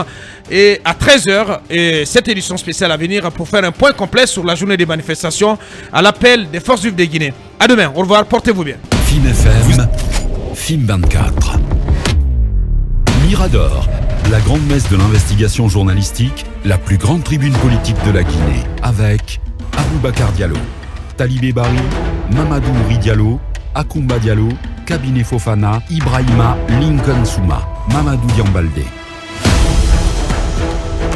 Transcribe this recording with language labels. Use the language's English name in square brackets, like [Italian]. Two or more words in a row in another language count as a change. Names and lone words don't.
[French] Et à 13h, et cette édition spéciale à venir pour faire un point complet sur la journée des manifestations à l'appel des forces vives de Guinée. À demain, au revoir, portez-vous bien. Film FM, Film 24. Mirador, la grande messe de l'investigation journalistique, la plus grande tribune politique de la Guinée, avec Aboubacar Diallo, Talibé Bari, Mamadou Ouri Diallo, Akoumba Diallo, Cabinet Fofana, Ibrahima Lincoln Souma, Mamadou Diambaldé.